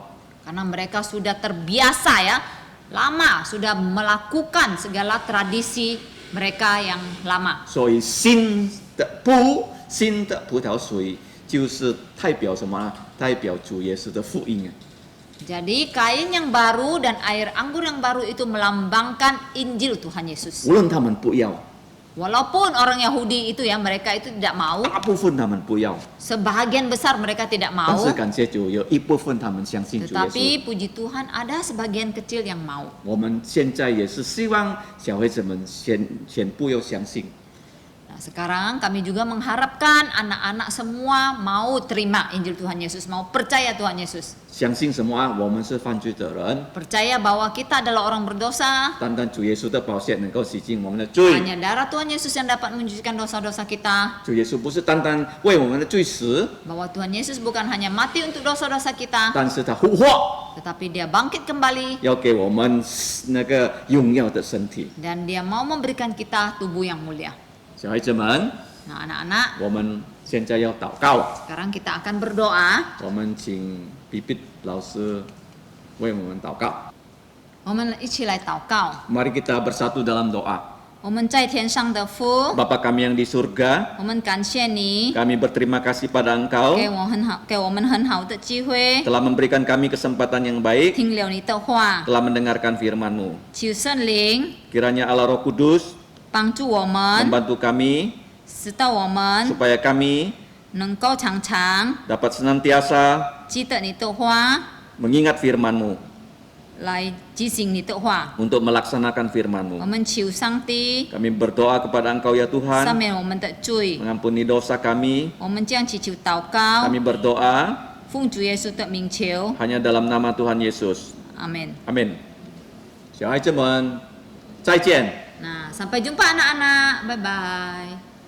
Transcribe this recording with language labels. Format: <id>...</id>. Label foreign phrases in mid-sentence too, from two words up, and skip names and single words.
<id>Karena mereka sudah terbiasa ya, lama sudah melakukan segala tradisi mereka yang lama.</id> <zh>所以新的葡萄水就是代表什么呢？代表主耶稣的福音啊。</zh> <id>Jadi kain yang baru dan air anggur yang baru itu melambangkan Injil Tuhan Yesus.</id> <zh>无论他们不要，</zh> <id>Walaupun orang Yahudi itu ya mereka itu tidak mau,</id> <zh>大部分他们不要，</zh> <id>sebahagian besar mereka tidak</id> <zh>但</zh> <id>mau.</id> <zh>是感谢主，有一部分他们相信主耶稣。</zh> <id>Tetapi puji Tuhan ada sebagian kecil yang mau.</id> <zh>我们现在也是希望小孩子们全部要相信。</zh> <id>Nah, sekarang kami juga mengharapkan anak-anak semua mau terima Injil Tuhan Yesus, mau percaya Tuhan Yesus.</id> <zh>相信什么啊？我们是犯罪的人，</zh> <id>Percaya bahwa kita adalah orang berdosa.</id> <zh>单单主耶稣的宝血能够洗净我们的罪。</zh> <id>Hanya darah Tuhan Yesus yang dapat mencucikan dosa-dosa kita.</id> <zh>主耶稣不是单单为我们的罪死，</zh> <id>Bahwa Tuhan Yesus bukan hanya mati untuk dosa-dosa kita,</id> <zh>但是他复活，</zh> <id>tetapi dia bangkit kembali</id> <zh>要给我们那个荣耀的身体。</zh> <id>dan dia mau memberikan kita tubuh yang mulia.</id> <zh>小孩子们，</zh> <id>Nah, anak-anak,</id> <zh>我们现在要祷告，</zh> <id>sekarang kita akan berdoa.</id> <zh>我们请比比老师为我们祷告。我们一起来祷告。</zh> <id>Mari kita bersatu dalam doa.</id> <zh>我们在天上的父，</zh> <id>Bapa kami yang di surga,</id> <zh>我们感谢你</zh> <id>kami berterima kasih pada Engkau</id> <zh>给我们很好的机会，</zh> <id>telah memberikan kami kesempatan yang baik,</id> <zh>听了你的话，</zh> <id>telah mendengarkan firman-Mu.</id> <zh>求圣灵</zh> <id>Kiranya Allah Roh Kudus</id> <zh>帮助我们，</zh> <id>membantu kami</id> <zh>使到我们</zh> <id>supaya kami</id> <zh>能够常常</zh> <id>dapat senantiasa</id> <zh>记得你的话，</zh> <id>mengingat firman-Mu,</id> <zh>来执行你的话。</zh> <id>untuk melaksanakan</id> <zh>我</zh> <id>firman-Mu.</id> <zh>们求上帝</zh> <id>Kami berdoa kepada Engkau ya</id> <zh>赦</zh> <id>Tuhan,</id> <zh>免我们的罪，</zh> <id>mengampuni dosa kami.</id> <zh>我们这样祈求祷告，</zh> <id>Kami berdoa</id> <zh>奉主耶稣的名求，</zh> <id>hanya dalam nama Tuhan Yesus.</id> <zh>阿门。 Amin. 小孩子们，再见。</zh> <id>Nah, sampai jumpa anak-anak. Bye-bye.</id>